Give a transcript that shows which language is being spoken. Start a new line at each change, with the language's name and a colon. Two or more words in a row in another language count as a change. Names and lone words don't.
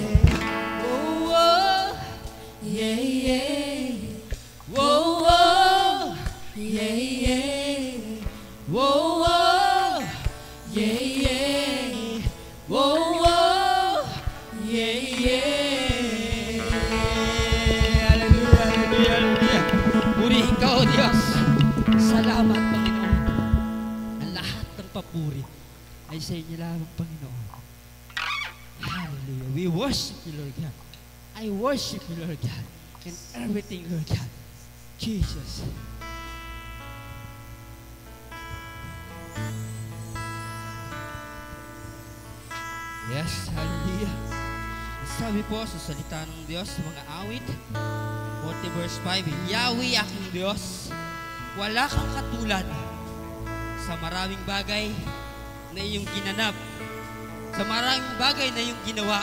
English: Oh, oh, yeah, yeah. Oh, oh, yeah, yeah. Oh, oh, yeah, yeah. Oh, oh, yeah, yeah. Hallelujah, hallelujah, hallelujah.
Filipino: Purihin ka, O Diyos. Salamat, Panginoon. Ang lahat ng papuri ay sa inyo lamang, Panginoon.
English: Hallelujah. We worship you, Lord God. I worship you, Lord God. And everything, Lord God. Jesus. Yes, hallelujah.
Filipino: Sabi po sa salita ng Diyos sa mga awit, 40 verse 5, Yahweh aking Diyos, wala kang katulad sa maraming bagay na iyong ginanap, sa maraming bagay na iyong ginawa.